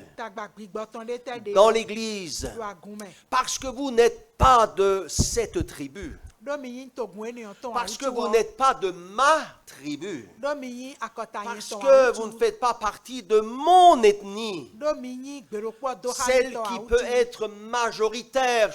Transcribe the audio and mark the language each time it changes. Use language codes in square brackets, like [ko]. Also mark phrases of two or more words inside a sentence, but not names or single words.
[fon] Tagba gbigbɔtɔn de tɛ de. [fr] dans l'Église, [fon] Do agun mɛ. [fr] parce que vous n'êtes pas de cette tribu. [fon] Do [fr] Parce que vous n'êtes pas de ma tribu. Parce que vous ne faites pas partie de mon ethnie. Celle qui peut être majoritaire.